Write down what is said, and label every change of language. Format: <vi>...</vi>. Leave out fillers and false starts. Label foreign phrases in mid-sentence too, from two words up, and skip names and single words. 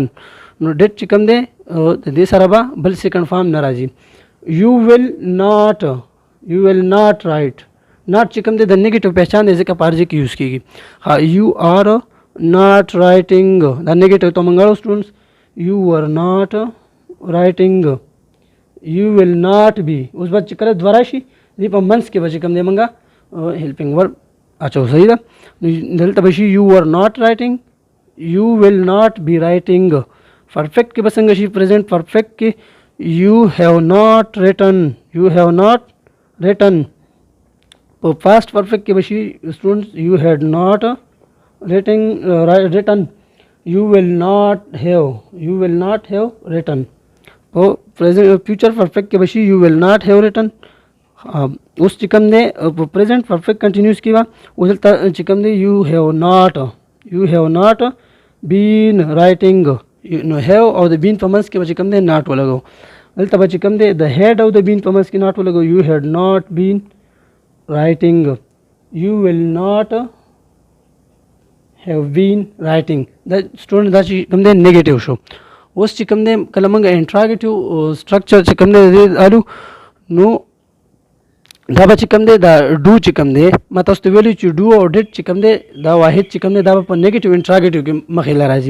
<ps>نو ډیډ چې کوم دی د دې سره به بل</ps> <en>second form</en> <ps>نه راځي.</ps> <en>you will not write.</en> <ps>ناٹ چې کوم دی د نیگیټیو پہچان دی ځکه په هر ځای کې یوز کېږي. ها</ps> <en>you are not writing</en> <ps>دا نیگیټیو ته موږ اړو سټوډنټس.</ps> <en>you were not writing. you will not be.</en> <ps>اوس به چې کله دواره شي دې په منځ کې به چې کوم دی موږ</ps> <en>helping verb</en> <ps>اچو. صحیح ده. دلته به شي</ps> <en>you were not writing, you will not be writing.</en> <ps>پرفیکټ کې به څنګه شي</ps> <en>present perfect</en> <ps>کې</ps> <en>you have not written.</en> <ps>په</ps> <en>past perfect</en> <ps>کې به شي سټوډنټس</ps> <en>you had not written. you will not have written.</en> <ps>په</ps> <en>present future perfect</en> <ps>کې به شي</ps> <en>you will not have written.</en> <ps>اوس چې کوم دی په</ps> <en>present perfect continuous</en> <ps>کې به اوس دلته چې کوم دی</ps> <en>you have not been writing.</en> <ps>نو have او د been په منځ کې به چې کوم دی not ولګو. دلته به چې کوم دی د had او د been په منځ کې not ولګو.</ps> <en>you had not been writing. you will not have been writing.</en> <ps>دا سټوډنټ دا چې کوم دی نیگیټیو شو. اوس چې کوم دی کله موږ</ps> <en>interrogative structure</en> <ps>چې کوم دی الو نو دا به چې کوم دی دا ډو چې کوم دی ما تاسو ته ویلي چې ډو او ډیډ چې کوم دی دا واحد چې کوم دی دا په</ps> <en>negative interrogative</en> <ps>کې مخې له راځي.</ps>